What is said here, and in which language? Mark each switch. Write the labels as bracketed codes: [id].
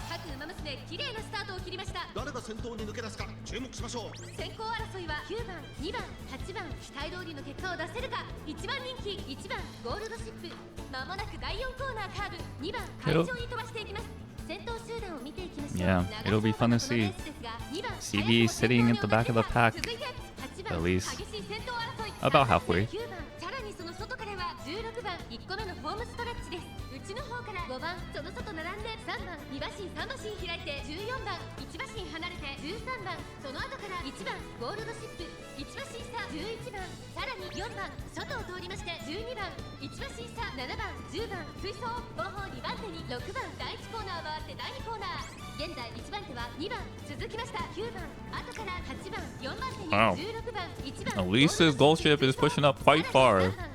[ja] 各馬娘綺麗なスタートを切りました。誰が先頭に抜け出すか注目しましょう。先行争いは9番、2番、8番、期待通りの結果を出せるか。 1番人気、1番ゴールドシップ。まもなく第4コーナーカーブ、2番会場に飛ばしていきます。先頭集団を見ていきましょう。 [en] Yeah, it'll be fun to see. CB sitting at the back of the pack, at least about halfway. [ja] さらにその外からは16番1個目のホームストレッチです。内の方から5番その外並んで3番2馬身3馬身開いて14番1馬身離れて13番その後から1番ゴールドシップ1馬身差11番さらに4番外を通りまして12番1馬身差7番10番追走後方2番手に6番第1コーナー回って第2コーナー現在1番手は2番続きました9番後から8番4番手に [en] Wow. [ja] 16番1番 [en] At least this gold ship is pushing up quite far.